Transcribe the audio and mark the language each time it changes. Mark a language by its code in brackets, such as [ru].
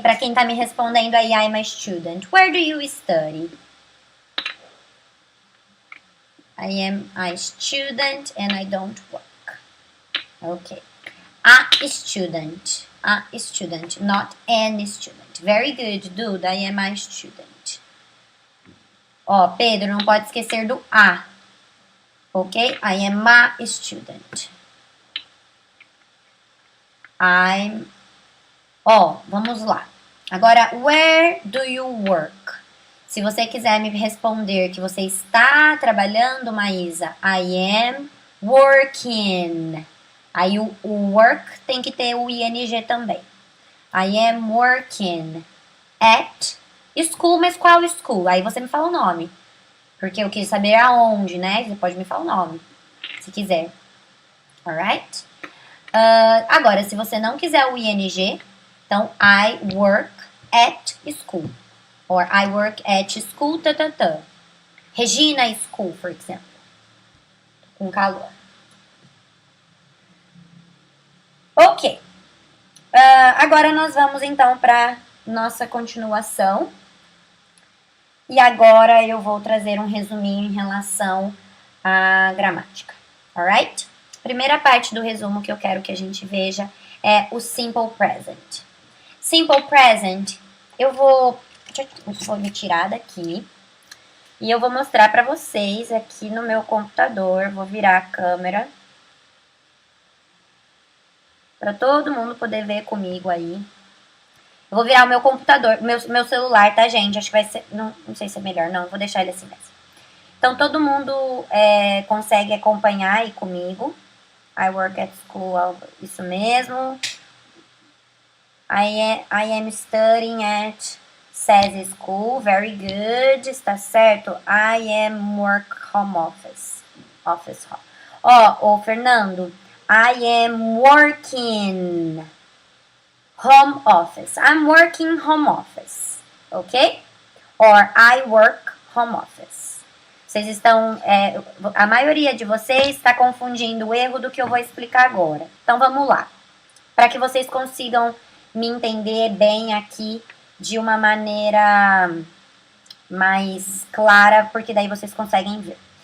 [pt] Para quem tá me respondendo aí, [en] I'm a student. Where do you study? I am a student and I don't work. Okay. A student, not an student. Very good, dude. I am a student. [pt] Ó, Pedro, não pode esquecer do a. [en] Ok? I am a student. [pt] Ó, vamos lá. Agora, [en] where do you work? [pt] Se você quiser me responder que você está trabalhando, Maísa, [en] I am working. [pt] Aí o work tem que ter o ing também. [en] I am working at school, [pt] mas qual [en] school? [pt] Aí você me fala o nome. Porque eu quis saber aonde, né? Você pode me falar o nome, se quiser. Alright? Agora, se você não quiser o ing, então [en] I work at school. Or I work at school, Regina School, for example. [pt] Com calor. Ok. Agora nós vamos então para nossa continuação. E agora eu vou trazer um resuminho em relação à gramática. Alright? Primeira parte do resumo que eu quero que a gente veja é o simple present. Simple present, eu vou me tirar daqui e eu vou mostrar para vocês aqui no meu computador. Vou virar a câmera para todo mundo poder ver comigo aí. Eu vou virar o meu computador, meu celular, tá, gente? Acho que vai ser... Não sei se é melhor, não. Vou deixar ele assim mesmo. Então, todo mundo consegue acompanhar aí comigo. [en] I work at school, [pt] isso mesmo. [en] I am studying at SESI School, very good, [pt] está certo. [en] I am work home office. Ó, Fernando, I am working home office. I'm working home office, ok? Or I work home office. [pt] Vocês estão, a maioria de vocês está confundindo o erro do que eu vou explicar agora. Então vamos lá, para que vocês consigam me entender bem aqui de uma maneira mais clara, porque daí vocês conseguem ver.